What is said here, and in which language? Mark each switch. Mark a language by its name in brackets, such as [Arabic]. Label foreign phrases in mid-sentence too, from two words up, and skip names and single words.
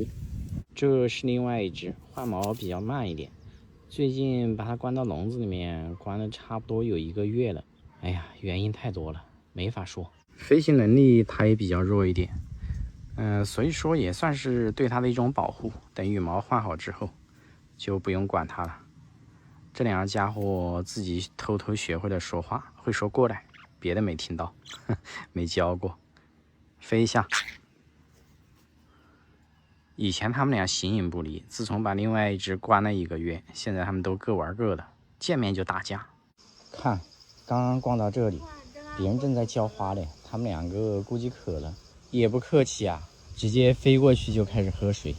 [Chinese] 這是另外一隻，換毛比較慢一點，最近把它關到籠子裡面，關了差不多有1個月了。哎呀，原因太多了，没法說。飞行能力它也比較弱一点，所以說也算是对它的一種保護。等羽毛換好之後，就不用管它了。這2个家伙自己偷偷學會了說話，會說過來，別的沒聽到，沒教過。飛一下。以前他們倆形影不離，自從把另外一隻關了1個月，現在他們都各玩各的，見面就打架。看，剛剛逛到這裡，別人正在澆花嘞，他們2個估計渴了，也不客氣啊，直接飛過去就開始喝水。